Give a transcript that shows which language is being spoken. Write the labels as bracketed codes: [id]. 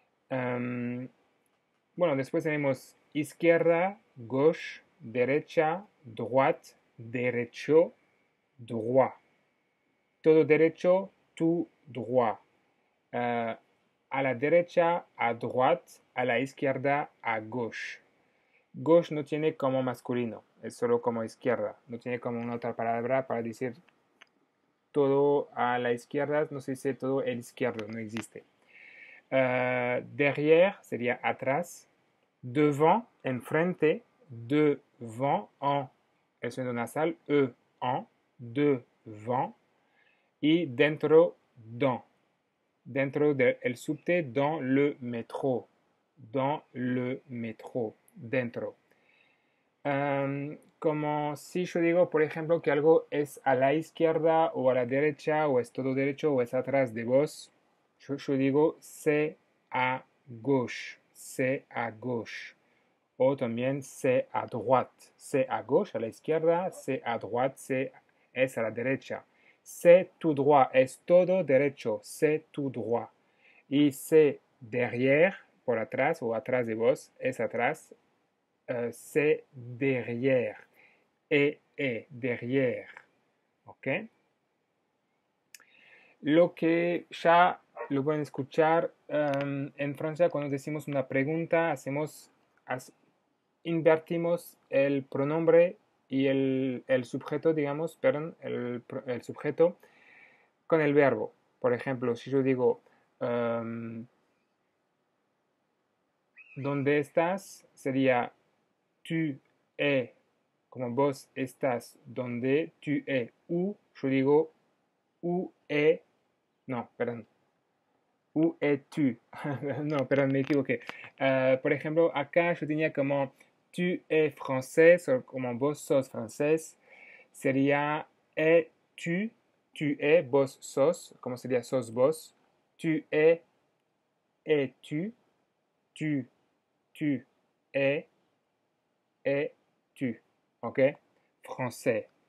[es] Bueno, después tenemos izquierda, [fr] gauche, [es] derecha, [fr] droite, [es] derecho, [fr] droit. [es] Todo derecho, [fr] tout droit. [es] A la derecha, [fr] à droite, [es] a la izquierda, [fr] à gauche. [es] Gauche no tiene como masculino, es solo como izquierda. No tiene como una otra palabra para decir todo a la izquierda, no se dice todo el izquierdo, no existe. [fr] Derrière [es] sería atrás. [fr] Devant, [es] enfrente. Devant, en el sonido nasal, en, [fr] devant. [es] Y dentro, [fr] dans. [es] Dentro del subte, [fr] dans le métro. Dans le métro. [es] Dentro. Como si yo digo, por ejemplo, que algo es a la izquierda o a la derecha, o es todo derecho o es atrás de vos, yo digo [fr] c'est à gauche, c'est à gauche. [es] O también [fr] c'est à droite, c'est à gauche, [es] a la izquierda, [fr] c'est à droite, [es] es a la derecha. [fr] C'est tout droit, [es] es todo derecho, [fr] c'est tout droit. [es] Y [fr] c'est derrière, [es] por atrás o atrás de vos, es atrás, c'est derrière. [fr] Derrière. [es] ¿Ok? Lo que ya lo pueden escuchar en Francia cuando decimos una pregunta, invertimos el pronombre y el sujeto, digamos, perdón, el sujeto con el verbo. Por ejemplo, si yo digo, ¿dónde estás? Sería [fr] tu es, [es] como vos estás, donde tu es. Où, yo digo, [fr] où est, [es] no, perdón, [fr] où es-tu? [es] No, perdón, me equivoqué. Por ejemplo, acá yo tenía como [fr] tu es [es] francés, o como vos sos francés, sería es-tu, tu es, vos sos, como sería sos vos, [fr] tu es-tu, tu es-tu, [es] ¿ok? Français.